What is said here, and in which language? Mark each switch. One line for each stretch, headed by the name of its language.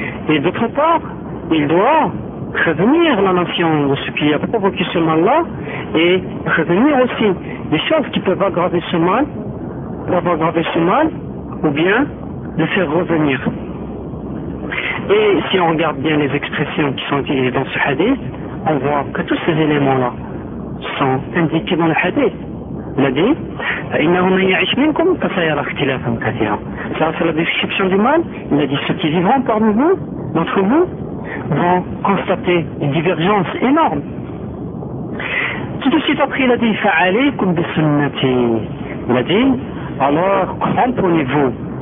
French: Et d'autre part, il doit prévenir la nation de ce qui a provoqué ce mal-là et prévenir aussi des choses qui peuvent aggraver ce mal, ou bien le faire revenir. Et si on regarde bien les expressions qui sont utilisées dans ce hadith, on voit que tous ces éléments-là sont indiqués dans le hadith. Il a dit,
Arabic: إِنَّهُ مَنْ يَعِشْ مِنْكُمْ فَسَيَرَ اخْتِلَافًا كَثِيرًا.
French: Ça, c'est la description du mal. Il a dit, ceux qui vivront parmi vous, d'entre vous, vont constater une divergence énorme. Tout de suite après, il a dit,
Arabic: فَعَلَيْكُمْ بِسُنَّتِي.
French: Il a dit, alors, cramponnez-vous.